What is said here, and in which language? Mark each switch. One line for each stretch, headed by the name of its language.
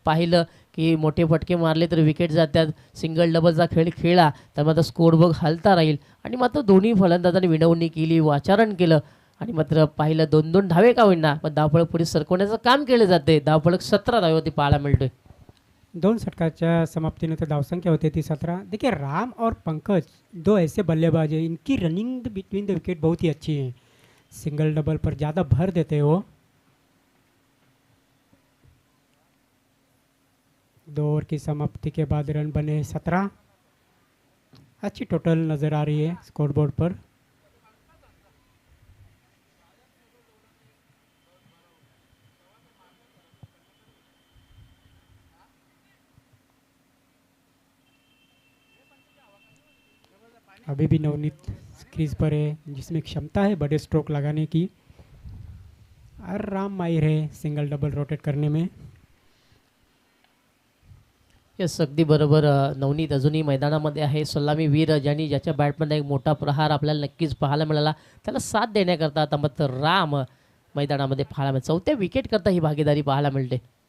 Marathi: पाहिलं की मोठे फटके मारले तर विकेट जातात, सिंगल डबलचा खेळ खेळला तर मात्र स्कोर बघ हलता राहील. आणि मात्र दोन्ही फलंदाजांनी विनवणी केली, वाचारण केलं आणि मात्र पाहिलं 2-2 धावे का होईना पण धावफलक पुढे सरकवण्याचं काम केलं जाते. धावफलक 17 धावेवरती पाहायला मिळतोय. 2 षटकाच्या समाप्तीनंतर धावसंख्या होती थी 17.
Hindi: देखिए राम और पंकज दो ऐसे बल्लेबाज हैं, इनकी रनिंग बिटवीन द विकेट बहुत ही अच्छी है, सिंगल डबल पर ज़्यादा भर देते हैं वो. 2 ओवर की समाप्ति के बाद रन बने 17. अच्छी टोटल नज़र आ रही है स्कोरबोर्ड पर. अभी भी नवनीत क्रीज पर है, जिसमें क्षमता है बड़े स्ट्रोक लगाने की, और राम माहिर है सिंगल डबल रोटेट करने में.
Marathi: येस अगदी बरोबर. नवनीत अजूनही मैदानामध्ये आहे. सलामी वीर ज्यांनी ज्याच्या बॅटमध्ये एक मोठा प्रहार आपल्याला नक्कीच पाहायला मिळाला, त्याला साथ देण्याकरता आता मात्र राम मैदानामध्ये पाहायला मिळते. 4थ्या विकेट करता ही भागीदारी पाहायला मिळते.